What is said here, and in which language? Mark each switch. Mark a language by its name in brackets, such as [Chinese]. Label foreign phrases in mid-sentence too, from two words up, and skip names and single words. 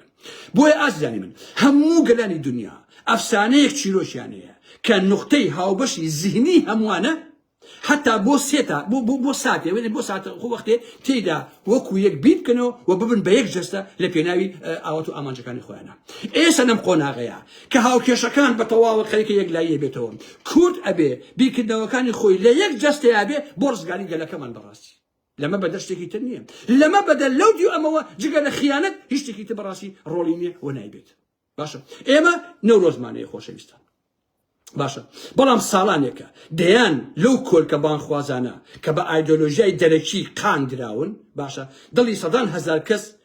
[Central Kurdish] بۆیە ئازیزانی من هەموو گەلانی دنیا ئەفسانەیەک چیرۆشیان هەیە کە نوختەی هاوبەشی زیهنی هەمووانە حتا بۆ سێتا بۆ ساتێ بۆ ساتە خۆ وەختێ تێیدا وەکو یەک بیتکەنەوە و ببن بە یەک جەستە لە پێناوی ئاوات و ئامانجەکانی خۆیانە ئێستا لەم قۆناغەیە کە هاوکێشەکان بە تەواوە خەریکە یەک لایە بێتەوە کورد ئەبێ بیرکردنەوەکانی خۆی لە یەک جەستەیە بێ بۆ ڕزگاری گەلەکەمان بەڕاستی [Arabic] لما بدل [Central Kurdish] شتێکی تر نییە [Arabic] لما بدل [Central Kurdish] لەو دیو ئەمەوە جگە لە خیانەت هیچ شتێکی تر بەڕاستی ڕۆڵی نییە و نایبێت باشە ئێمە نەورۆزمانەیە خۆشەویستان باشە بەڵام ساڵانێکە دەیان لەو کۆلکە بانخوازانە کە بە ئایدۆلۆژیای دەرەکی قان دراون باشە دڵی سەدان هەزار کەس